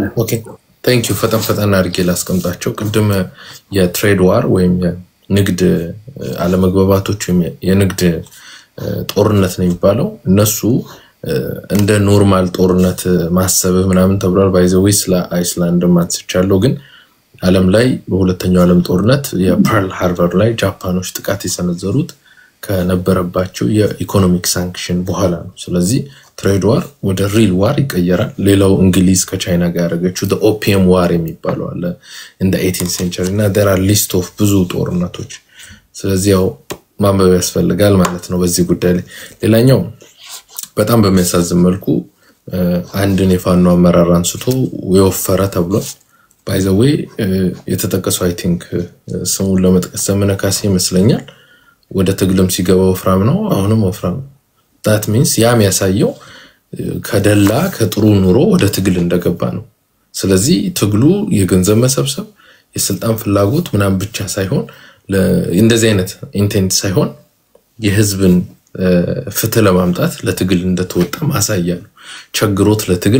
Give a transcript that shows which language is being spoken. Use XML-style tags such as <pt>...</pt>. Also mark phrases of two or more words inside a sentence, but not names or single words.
<en>okay thank you</en> <am>ፈጠን አድርጌ ላስቀምጣቸው ቅድም የትሬድ ዋር ወይም የንግድ አለመግባባቶች ወይም የንግድ ጦርነት ነው የሚባለው እነሱ እንደ ኖርማል ጦርነት ማሰብ ምናምን ተብሏል ባይዘው ስለ አይስላንድ ማንስቻለሁ ግን ዓለም ላይ በሁለተኛው ዓለም ጦርነት የፐርል ሃርበር ላይ ጃፓኖች ጥቃት የሰነዘሩት ከነበረባቸው</am> <en>economic sanction</en> <am>በኋላ ነው ስለዚህ</am> <en>trade war</en> <am>ወደ</am> <en>real war</en> <am>ይቀየራል ሌላው እንግሊዝ ከቻይና ጋር ያደረገችው</am> <en>the opium war</en> <am>የሚባለው አለ</am> <en>in the 18th century</en> <am>እና</am> <en>there are list of</en> <am>ብዙ ጦርነቶች ስለዚህ ያው ማንበብ ያስፈልጋል ማለት ነው በዚህ ጉዳይ ላይ ሌላኛው በጣም በሚያሳዝን መልኩ አንድን የፋኖ አመራር አንስቶ ወፈረ ተብሏል</am> <en>by the way</en> <am>የተጠቀሰው</am> <en>I think</en> <am>ስሙን ለመጥቀስ ዘመነ ካሴ ይመስለኛል ወደ ትግልም ሲገባ ወፍራም ነው አሁንም ወፍራም</am> <en>that means</en> <am>ያም ያሳየው ከደላ ከጥሩ ኑሮ ወደ ትግል እንደገባ ነው ስለዚህ ትግሉ የገንዘብ መሰብሰብ የስልጣን ፍላጎት ምናም ብቻ ሳይሆን እንደዚህ አይነት ኢንቴንት ሳይሆን የህዝብን ፍትህ ለማምጣት ለትግል እንደተወጣ ማሳያ ነው ቸግሮት ለትግል</am>